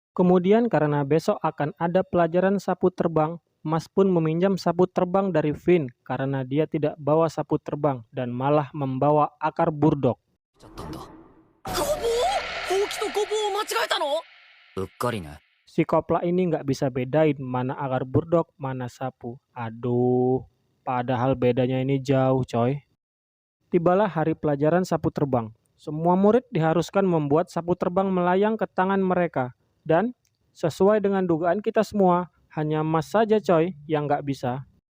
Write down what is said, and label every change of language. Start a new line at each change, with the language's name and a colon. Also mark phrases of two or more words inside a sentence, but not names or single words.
Indonesian: Kemudian karena besok akan ada pelajaran sapu terbang, Mas pun meminjam sapu terbang dari Finn karena dia tidak bawa sapu terbang dan malah membawa akar burdok.
Japanese: ちゃったんだ。ごぼう、ほうきとごぼうを間違えたの？うっかりね。
Indonesian: Si Kopla ini nggak bisa bedain mana akar burdok, mana sapu. Aduh, padahal bedanya ini jauh coy. Tibalah hari pelajaran sapu terbang. Semua murid diharuskan membuat sapu terbang melayang ke tangan mereka. Dan sesuai dengan dugaan kita semua, hanya Mas saja coy yang nggak bisa.